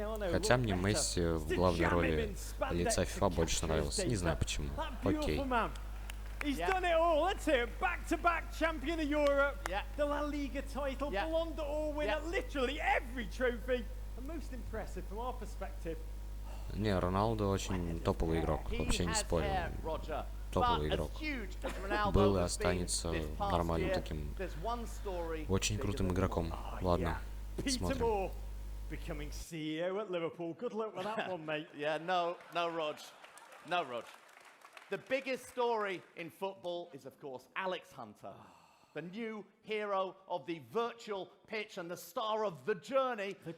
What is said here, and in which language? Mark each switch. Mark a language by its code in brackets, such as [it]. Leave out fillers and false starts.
[ru] Хотя мне Месси в главной роли лица FIFA больше нравился. Не знаю почему. Окей. [en] He's done it all. That's it. Back-to-back champion of Europe. The La Liga title. Ballon d'Or winner. Literally every trophy. And most impressive from our perspective. [ru] Не, Роналдо очень топовый игрок. Вообще не спорю. Топовый игрок. Был и останется нормальным таким, очень крутым игроком. Ладно, смотрим. [en] Becoming CEO at Liverpool. Good luck with that one, mate. Yeah, no, Rog. No, Rog. The biggest story in football is, of course, Alex Hunter, the new hero of the virtual pitch and the star of The Journey.